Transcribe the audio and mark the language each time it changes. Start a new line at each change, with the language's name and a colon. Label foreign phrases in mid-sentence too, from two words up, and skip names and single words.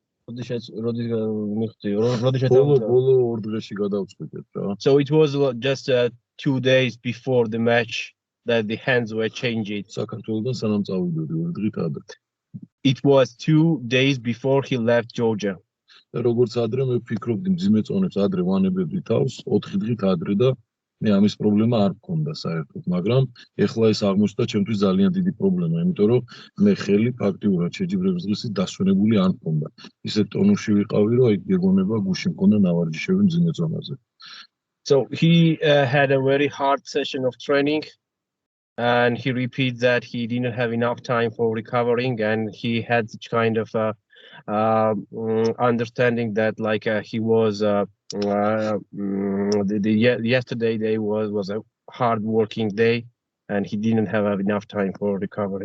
English: So it was just 2 days before the match that the hands were changed. It was 2 days before he left Georgia.
Georgian: როგორც ადრე მე ვფიქრობდი მძიმე წონებს ადრე ვანებებდი თავს 4 დღით ადრე და მე ამის პრობლემა არ მქონდა საერთოდ, მაგრამ ეხლა ეს აღმოჩნდა ჩემთვის ძალიან დიდი პრობლემა, იმიტომ რომ მე ხელი ფაქტიურად შეჯიბრების დღისით დასვენებული არ მქონდა. ისეთ ტონუსში ვიყავი, რომ გეგონება გუში მქონდა ნავარჯიშები მძიმე წონაზე.
English: So he had a very hard session of training, and he repeats that he didn't have enough time for recovering, and he had such kind of understanding that he was yesterday day was a hard working day, and he didn't have enough time for recovery.